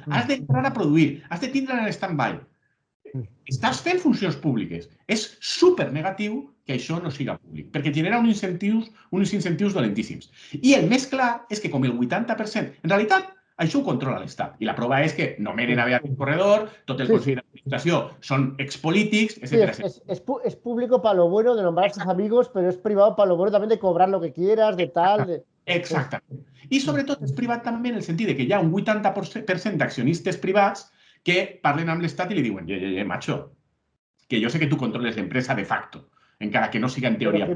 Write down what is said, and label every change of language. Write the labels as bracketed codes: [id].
[ca] Has d'entrar a produir, has de tindre en stand-by. Estàs fent funcions públiques. És super negatiu que això no siga públic, perquè genera uns incentius dolentíssims. I el més clar és que com el 80%, en realitat, això ho controla l'Estat. I la prova és que nomenen a Beatriz Corredor, tot el Consell d'Administració són expolítics, etc. [es] Sí, es público para lo bueno de nombrar a sus amigos, pero es privado para lo bueno también de cobrar lo que quieras, de tal. [ca] Exactament. I sobretot és privat també en el sentit que hi ha un 80% d'accionistes privats que parlen amb l'Estat i li diuen, macho, que jo sé que tu controles l'empresa de facto, encara que no siga en teoria.